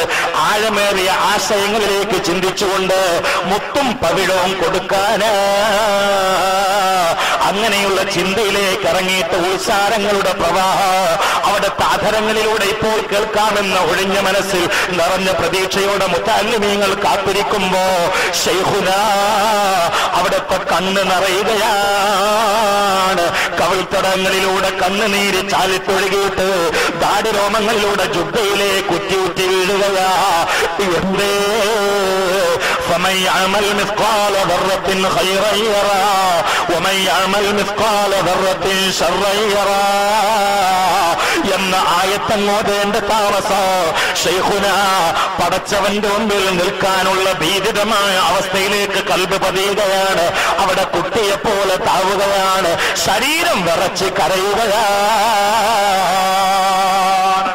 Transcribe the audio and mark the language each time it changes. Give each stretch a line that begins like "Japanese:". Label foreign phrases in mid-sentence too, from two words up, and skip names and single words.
Malayalam: ആഴമേറിയ ആശയങ്ങളിലേക്ക് ചിന്തിച്ചുകൊണ്ട് മുത്തും പവിഴവും കൊടുക്കാനാ അങ്ങനെയുള്ള ചിന്തയിലേക്ക് ഇറങ്ങിയിട്ട് ഉത്സാരങ്ങളുടെ പ്രവാഹം അവിടുത്തെ അധരങ്ങളിലൂടെ ഇപ്പോൾ കേൾക്കാമെന്ന ഒഴിഞ്ഞ മനസ്സിൽ നിറഞ്ഞ പ്രതീക്ഷയോടെ മുത്തഅല്ലിമീങ്ങൾ കാത്തിരിക്കുമ്പോ ശൈഖുനാ അവിടുത്തെ കണ്ണ് നിറയുകയാണ്. കവിൾത്തടങ്ങളിലൂടെ കണ്ണുനീര് ചാലിത്തൊഴുകിയിട്ട് ദാടിരോമങ്ങളിലൂടെ ജുബ്ബയിലേക്ക് കുറ്റിയുറ്റി വീഴുകയാ. എന്തേ
Arabic: فمن يعمل مثقال ذرة خيرا يرى ومن يعمل مثقال ذرة شرا يرى
Malayalam: എന്ന ആയത്തങ്ങോതേണ്ട താമസം ശൈഖുനാ പടച്ചവന്റെ മുമ്പിൽ നിൽക്കാനുള്ള ഭീതിതമായ അവസ്ഥയിലേക്ക് കൽബ് പതിയുകയാണ്. അവിടെ കുട്ടിയെപ്പോലെ താവുകയാണ്. ശരീരം വിറച്ച് കരയുകയാണ്.